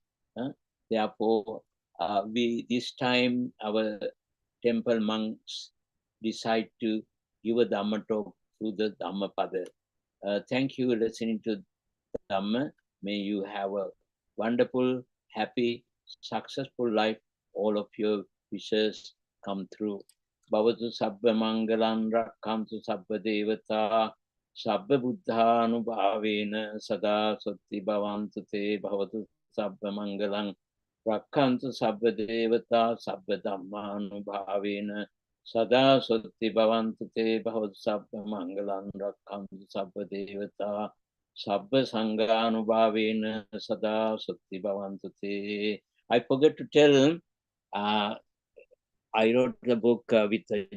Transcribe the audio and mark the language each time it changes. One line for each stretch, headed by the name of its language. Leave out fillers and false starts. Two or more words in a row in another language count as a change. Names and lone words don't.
English: Therefore, this time our temple monks decide to give a Dhamma talk through the Dhammapada. Thank you for listening to Dhamma. May you have a wonderful, happy, successful life. All of your wishes come through.
Pali: Bhavatu sabba mangalam rakhamtu sabba devata Sabba buddhanubhavena sada sotti bhavantu te bhavatu sabba mangalang rakkantu sabba devata sabba dhammanubhavena sada sotti bhavantu te bhavatu sabba mangalang rakkantu sabba devata sabba sanganubhavena sada sotti bhavantu te.
English: I forgot to tell, I wrote the book with